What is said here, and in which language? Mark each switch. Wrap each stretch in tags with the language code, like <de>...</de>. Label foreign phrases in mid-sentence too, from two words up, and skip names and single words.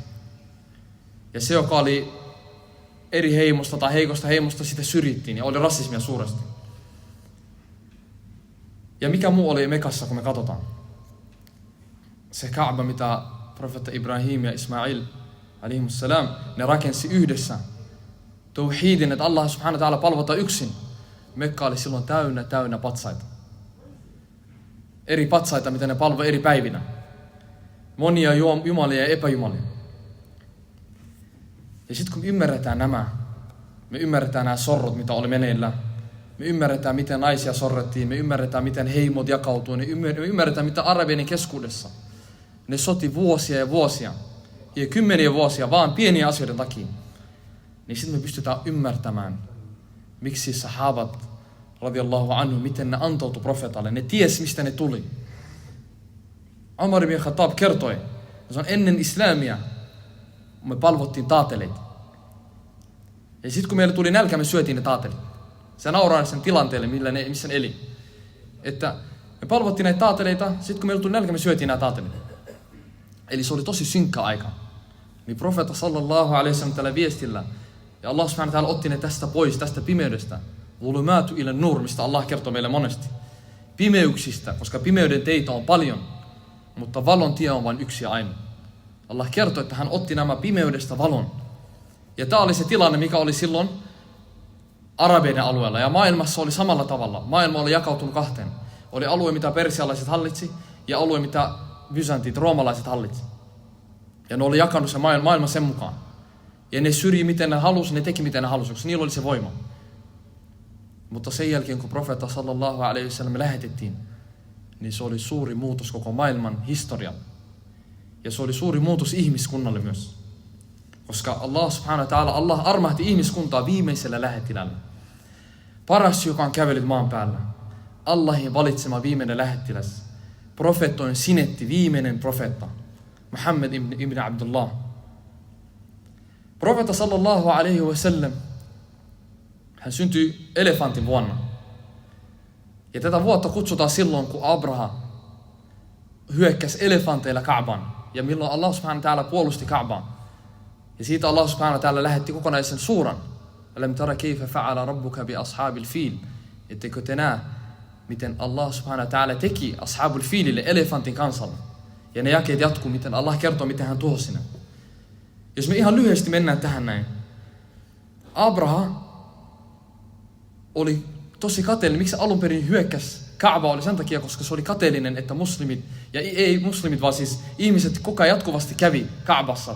<fi>Ja se, joka oli eri heimosta tai heikosta heimosta, sitä syrjittiin ja oli rasismia suuresti. Ja mikä muu oli Mekassa, kun me katsotaan? Se Kaaba, mitä profeetta Ibrahim ja Ismail alaihimussalam, ne rakensi yhdessä. Tauhidin, että Allah</fi> <ar>سبحانه وتعالى</ar> <fi>palvotaan yksin. Mekka oli silloin täynnä patsaita. Eri patsaita, mitä ne palvoi eri päivinä. Monia jumalia ja epäjumalia. Ja sitten kun me ymmärretään me ymmärretään nämä sorrot, mitä oli meneillä. Me ymmärretään, miten naisia sorrettiin. Me ymmärretään, miten heimot jakautuu. Me ymmärretään, mitä arabien keskuudessa. Ne soti vuosia ja vuosia. Ja kymmeniä vuosia vaan pieniä asioiden takia. Niin sitten me pystytään ymmärtämään, miksi sahabat,</fi> <ar>رضي الله عنه,</ar> <fi>miten ne antoutui profeetalle. Ne ties, mistä ne tuli. Umar ibn Khattab kertoi, että se on ennen islamia, me palvottiin taateleita. Ja sitten kun meille tuli nälkä, me syötiin ne taatelit. Se nauraa sen tilanteelle, missä ne eli. Että me palvottiin näitä taateleita, sitten kun meille tuli nälkä, me syötiin nämä taatelit. Eli se oli tosi synkkä aika. Niin profeetta</fi> <ar>صلى الله عليه وسلم</ar> <fi>tällä viestillä, ja Allah</fi> <ar>سبحانه وتعالى</ar> <fi>otti ne tästä pois, tästä pimeydestä.</fi> <ar>ظلمات إلى نور,</ar> <fi>mistä Allah kertoo meille monesti. Pimeyksistä, koska pimeyden teitä on paljon, mutta valon tie on vain yksi ja ainoa. Allah kertoo, että hän otti nämä pimeydestä valon. Ja tämä oli se tilanne, mikä oli silloin arabeiden alueella. Ja maailmassa oli samalla tavalla. Maailma oli jakautunut kahteen. Oli alue, mitä persialaiset hallitsi, ja alue, mitä byzantit, roomalaiset hallitsi. Ja ne oli jakanut se maailma sen mukaan. Ja ne syrji miten ne halusi, ne teki miten ne halusi, koska niillä oli se voima. Mutta sen jälkeen, kun profeetta</fi> <ar>صلى الله عليه وسلم</ar> <fi>lähetettiin, niin se oli suuri muutos koko maailman historian. Ja se oli suuri muutos ihmiskunnalle myös. Koska Allah</fi> <ar>سبحانه وتعالى,</ar> <fi>Allah armahti ihmiskuntaa viimeisellä lähettilällä. Paras, joka on kävellyt maan päällä. Allahin valitsema viimeinen lähettiläs. Profeettojen sinetti, viimeinen profeetta. Muhammad ibn Abdullah. Profeetta</fi> <ar>صلى الله عليه وسلم,</ar> <fi>hän syntyi elefantin vuonna. Ja tätä vuotta kutsutaan silloin, kun Abraha hyökkäsi elefanteilla Ka'baan. Ja milloin Allah</fi> <ar>سبحانه وتعالى</ar> <fi>puolusti Ka'baan. Ja siitä Allah</fi> <ar>سبحانه وتعالى</ar> <fi>lähetti kokonaisen suuran.</fi> <ar>ألم تر كيف فعل ربك بأصحاب الفيل.</ar> <fi>Ettekö te näe, miten Allah</fi> <ar>سبحانه وتعالى</ar> <fi>teki ashabul fiilille elefantin kansalle. Ja ne jakeet jatkuu, miten Allah kertoo, miten hän tuhosi ne. Jos me ihan lyhyesti mennään tähän näin. Abraha oli tosi kateellinen. Miksi alun perin hyökkäsi Kaaba oli sen takia, koska se oli kateellinen, että muslimit, ja ei muslimit, vaan siis ihmiset koko ajan jatkuvasti kävi Kaabassa.</fi>